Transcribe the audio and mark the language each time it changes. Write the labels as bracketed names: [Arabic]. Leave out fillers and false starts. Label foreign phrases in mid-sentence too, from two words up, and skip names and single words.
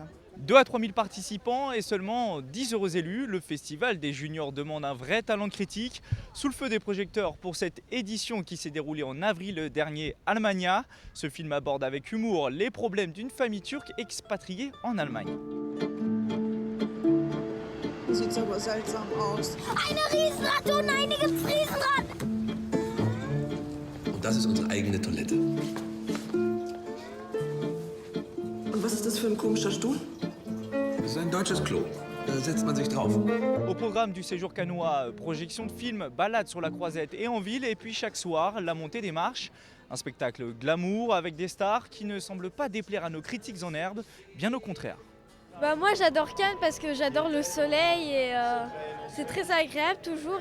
[French] 2 à 3 000 participants et seulement 10 heureux élus. Le Festival des Juniors demande un vrai talent critique. Sous le feu des projecteurs pour cette édition qui s'est déroulée en avril dernier à Almagna. Ce film aborde avec humour les problèmes d'une famille turque expatriée en Allemagne. [German] Sieht aber seltsam aus. Eine Riesenratte und einige Riesenrad! Und das ist unsere eigene Toilette. Und was ist das für ein komischer Stuhl? Das ist ein deutsches Klo. Da setzt man sich drauf. [French] Au programme du séjour cannois, projection de films, balade sur la Croisette et en ville, et puis chaque soir, la montée des marches. Un spectacle glamour avec des stars qui ne semblent pas déplaire à nos critiques en herbe, bien au contraire. Moi j'adore Cannes parce que j'adore le soleil et c'est très agréable toujours.